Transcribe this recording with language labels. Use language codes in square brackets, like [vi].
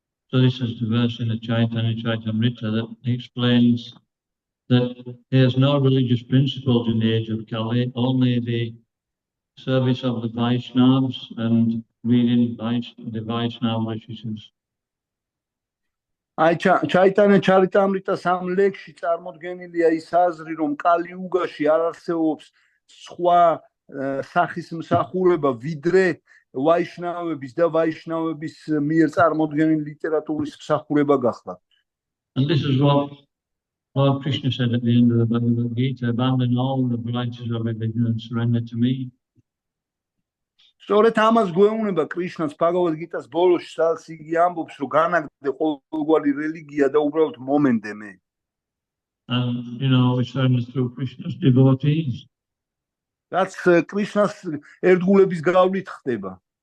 [en] So this is the verse in the Chaitanya Chaitamrita that explains that there's no religious principles in the age of Kali, only the service of the Vaishnavas and reading the Vaishnava literatures. [ka] აი ჩაიტანია ჩარიტამრიტას ამ ლექსში წარმოდგენილია ის აზრი, რომ კალიუგაში არ არსებობს სხვა სახის მსახურება ვიდრე ვაიშნავების და ვაიშნავების მიერ წარმოდგენილი ლიტერატურის მსახურება გახლავთ. [en] And this is what Lord Krishna said at the end of the Bhagavad Gita, abandon all the varieties of religion and surrender to me. [ka] სწორედ ამას გვეუბნება კრიშნას ბhagavad გიტას ბოლოში, სადაც იგი ამბობს, რომ განაგდე ყოველგვარი რელიგია და უბრალოდ მომენდე მე. [en] And we surrender through Krishna's devotees. [ka] რაც კრიშნას ერთგულების გავლით ხდება.